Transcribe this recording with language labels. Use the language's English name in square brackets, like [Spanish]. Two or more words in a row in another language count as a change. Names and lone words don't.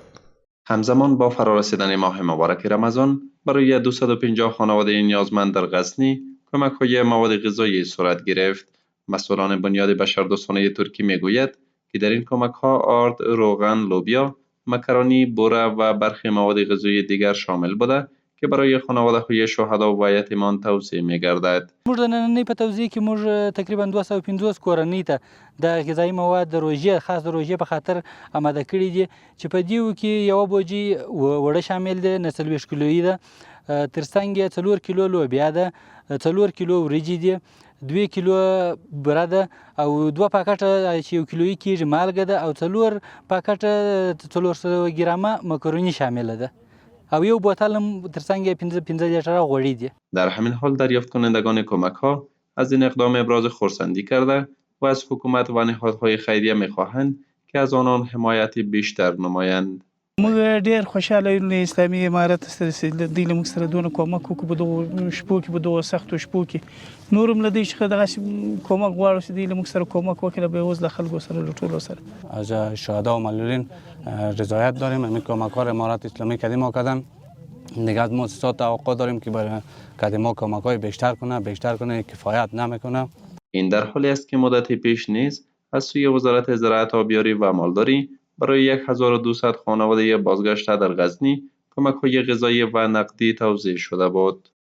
[Persian] همزمان با فرارسیدن ماه مبارک رمضان برای 250 خانواده نیازمند در غزنی کمک‌های مواد غذایی صورت گرفت. مسئولان بنیاد بشردوستانه ترکی می‌گوید که در این کمک‌ها آرد، روغن، لوبیا، مکرونی، بوره و برخی مواد غذایی دیگر شامل بوده که برای خانواده‌های شهدا و یتیمان توزیع می‌گردد. [Pashto] موږ د نننۍ په توزیع کې موږ تقریبا 250 کورنۍ ته د غذایي مواد د روژې خاص د روژې په خاطر آماده کړي دي چې په دې کې یو بوجي وړه شامل دي، نه 40 کیلویي ده، ترڅنګ یې 4 کیلو لوبیا ده، 4 کیلو وریجې دي، 2 کیلو بوره ده او 2 پاکټه چې 1 کیلویي کېږي مالګه ده او 4 پاکټه 400 ګرامه مکروني شامله ده او یو بوتل هم ترڅنګ 15 لیتره غوړي دي. [Persian] در همین حال دریافت کنندگان کمک‌ها از این اقدام ابراز خرسندی کرده و از حکومت و نهادهای خیریه می‌خواهند که از آنان حمایت بیشتر نمایند. [Pashto] موږ ډېر خوشاله یو له اسلامي امارت سره چې دوی له موږ سره دونه کومک وکړو په دغو شپو کې، په دغو سختو شپو کې. نور هم له دوی څخه دغسې کومک غواړو چې دوی له موږ سره کومک وکړي، به اوس له خلکو سره له ټولو سره. [Persian] از شهدا و معلولین رضایت داریم. همین کمک‌ها را امارت اسلامی قدیم کردن. دیگه از مؤسسات توقع داریم که برای قدیما کمک‌های بیشتر کنه، کفایت نمیکنه. این در حالی است که مدت پیش نیز از سوی وزارت زراعت، آبیاری و مالداری برای 1200 خانواده بازگشته در غزنی کمک‌های غذایی و نقدی توزیع شده بود.